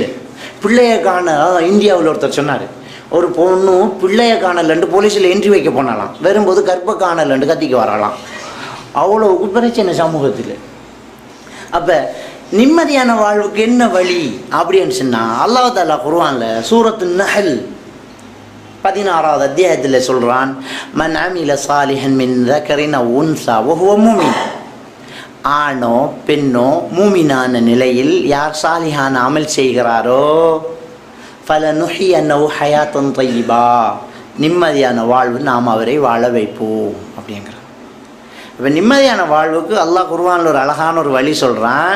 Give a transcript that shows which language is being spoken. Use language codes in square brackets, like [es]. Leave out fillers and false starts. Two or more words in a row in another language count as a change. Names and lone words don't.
[ta] பிள்ளைய காண, இந்தியாவில் ஒருத்தர் சொன்னார், ஒரு பொண்ணு பிள்ளைய காணலன்ட்டு போலீஸில் என்ட்ரி வைக்க போனாலாம், வரும்போது கற்ப காணலன்ட்டு கத்திக்க வரலாம். அவ்வளோவுக்கு பிரச்சனை சமூகத்தில். அப்போ நிம்மதியான வாழ்வுக்கு என்ன வழி அப்படின்னு சொன்னால் அல்லாஹ் தஆலா குர்ஆனில் சூரத்து நஹல் 16வது அத்தியாயத்தில் சொல்கிறான், [ar] من عمل صالحا من ذكرٍ أو أنثى وهو مؤمن. [ta] ஆணோ பெண்ணோ மூமினான நிலையில் யார் சாலிஹான அமல் செய்கிறாரோ [ar] فلنحيينه حياة طيبة, [ta] நிம்மதியான வாழ்வு நாம் அவரை வாழ வைப்போம் அப்படிங்கிறார். இப்போ நிம்மதியான வாழ்வுக்கு அல்லாஹ் குர்ஆனில் ஒரு அழகான ஒரு வழி சொல்கிறான்.